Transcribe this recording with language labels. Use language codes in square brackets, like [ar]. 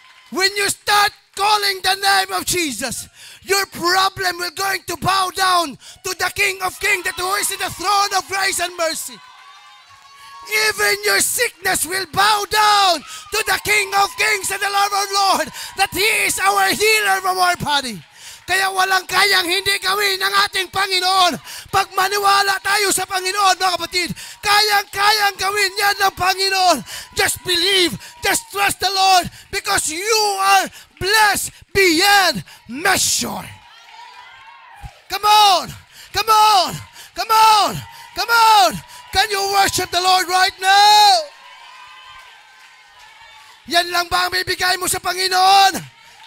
[en] When you start calling the name of Jesus, your problem will going to bow down to the King of Kings, that who is in the throne of grace and mercy. Even your sickness will bow down to the King of Kings and the Lord of Lords, that He is our healer from our body. [tl] Kaya walang kayang hindi gawin ng ating Panginoon. Pag maniwala tayo sa Panginoon, mga kapatid, kayang-kayang gawin yan ng Panginoon. [en] Just believe, just trust the Lord, because you are blessed beyond measure. Come on! Come on! Come on! Come on! Can you worship the Lord right now? [tl] Yan lang ba ang bibigay mo sa Panginoon?